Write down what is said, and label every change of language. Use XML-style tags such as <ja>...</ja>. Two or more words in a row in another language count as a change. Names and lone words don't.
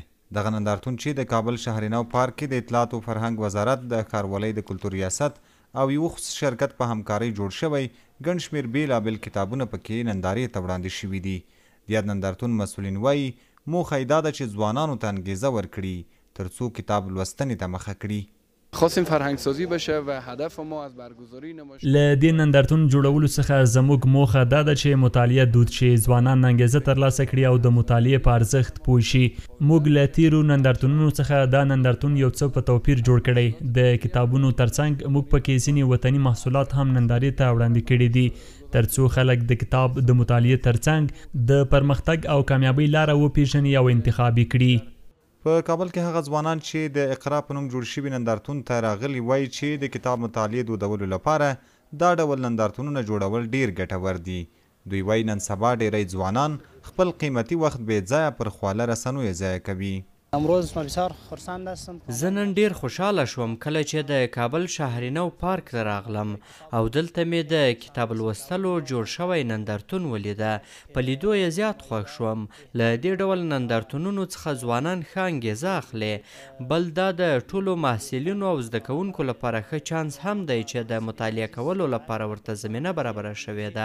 <ps>دغه نندارتون چې د کابل شهرینو پارک کې د اطلاعات او فرهنګ وزارت د ښاروالۍ د کلتور ریاست او یو خصوصي شرکت په همکارۍ جوړ شوی، ګڼ شمېر بېلابېل کتابونه پکې نندارې ته وړاندې شوي دي. د یاد نندارتون مسؤلین وایي موخه یې دا ده چې ځوانانو ته انګېزه ورکړي تر څو کتاب لوستنې ته مخه کړي.</ps> <fa>خواستیم فرهنگ سازی بشه و هدف ما از برگزاری نمایش</fa> <ps>له دې نندارتون جوړولو څخه زموږ موخه دا ده چې مطالعه دود شي، ځوانان انګېزه ترلاسه کړي او د مطالعې په ارزښت پوه شي. موږ له تیرو نندارتونونو څخه دا نندارتون یو څه په توپیر جوړ کړی. د کتابونو ترڅنګ موږ پکې ځینې وطني محصولات هم نندارې ته وړاندې کړي دي ترڅو خلک د کتاب د مطالعې ترڅنګ د پرمختګ او کامیابۍ لاره وپیژني او انتخاب یې کړي. په کابل کې هغه ځوانان چې د اقرا په نوم جوړ شوي نندارتون ته راغلي وایي چې د کتاب مطالعې دودولو لپاره دا ډول نندارتونونه جوړول ډیر ګټور دي. دوی وایي نن سبا ډیری ځوانان خپل قیمتي وخت بې ځایه پر خواله رسنیو ضایع کوي.</ps> <fa>امروز بسیار خرسند هستم.</fa> <ps>زه نن ډیر خوشحاله شوم کله چې د کابل شهرینو پارک ته راغلم او دلته مې د کتاب لوستلو جوړ شوی نندارتون ولیده. په لیدو یې زیات خوښ شوم. له دې ډول نندارتونونو څخه ځوانان ښه انګېزه اخلي. بل دا د ټولو محصلینو او زده کوونکو لپاره ښه چانس هم دی چې د مطالعه کولو لپاره ورته زمینه برابره شوې ده.</ps>